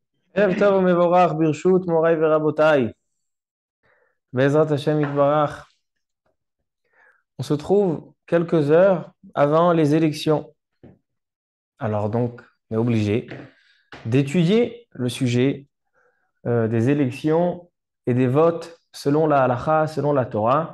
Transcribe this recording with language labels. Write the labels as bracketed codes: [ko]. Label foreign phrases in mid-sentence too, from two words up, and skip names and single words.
[he] ערב טוב ומבורך ברשות מוריי ורבותיי. בעזרת השם יתברך. [fr] On se trouve quelques heures avant les élections. Alors donc, on est obligé d'étudier le sujet des élections et des votes selon la halakha, selon la Torah.